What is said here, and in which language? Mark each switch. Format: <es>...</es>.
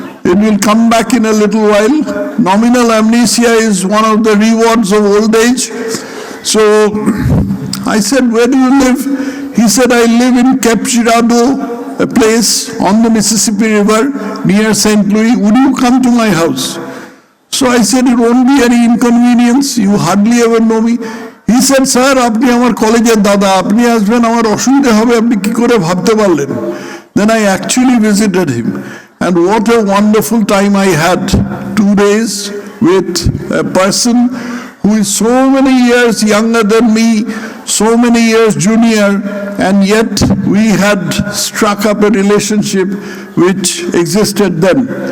<en>It will come back in a little while. Nominal amnesia is one of the rewards of old age. So I said, where do you live? He said, I live in Cape Girardeau, a place on the Mississippi River near St. Louis. Would you come to my house? So I said, it won't be any inconvenience. You hardly ever know me. He said, sir,</en> <bn>আপনি আমার কলেজের দাদা, আপনি আসবেন আমার অসুবিধা হবে, আপনি কি করে ভাবতে পারলেন?</bn> <en>Then I actually visited him. And what a wonderful time I had. 2 days with a person who is so many years younger than me, so many years junior, and yet we had struck up a relationship which existed then.</en>